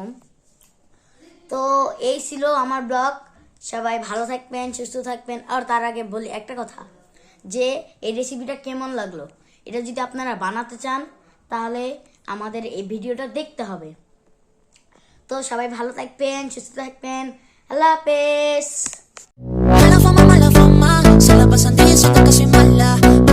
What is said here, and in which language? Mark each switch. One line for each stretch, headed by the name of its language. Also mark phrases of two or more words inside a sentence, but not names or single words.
Bangla: তো এই ছিল আমার ব্লগ, সবাই ভালো থাকবেন, সুস্থ থাকবেন। আর তার আগে বলি একটা কথা, যে এই রেসিপিটা কেমন লাগলো, এটা যদি আপনারা বানাতে চান তাহলে আমাদের এই ভিডিওটা দেখতে হবে। তো সবাই ভালো থাকবেন, সুস্থ থাকবেন, আল্লাহ হাফেজ।
Spanish: Mala fama, se la pasan diciendo que soy mala.